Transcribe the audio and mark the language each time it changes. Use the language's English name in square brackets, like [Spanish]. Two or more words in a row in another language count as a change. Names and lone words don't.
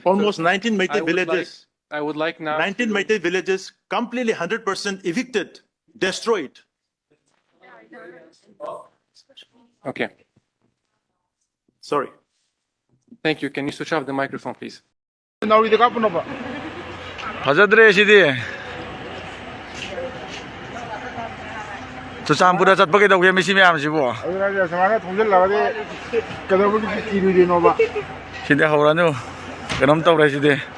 [English] Almost So 19 I Meitei would villages. I would like now 19 Meitei villages completely 100% evicted, destroyed. Okay. Sorry. Thank you. Can you switch off the microphone, please? [Manipuri] ꯐꯖꯗ꯭ꯔꯦ ꯁꯤꯗꯤ ꯆꯨꯔꯆꯥꯟꯄꯨꯔꯗ ꯆꯠꯄ ꯀꯩꯗꯧꯒꯦ ꯃꯤꯁꯤ ꯃꯌꯥꯝꯁꯤꯕꯨ ꯁꯨꯃꯥꯏꯅ ꯊꯣꯡꯖꯤꯜꯂꯒꯗꯤ ꯀꯩꯗꯧꯕꯒꯤ ꯀꯤꯔꯨꯗꯣꯏꯅꯣꯕ ꯁꯤꯗꯤ ꯍꯧꯔꯅꯨ ꯀꯩꯅꯣꯝ ꯇꯧꯔꯦ ꯁꯤꯗꯤ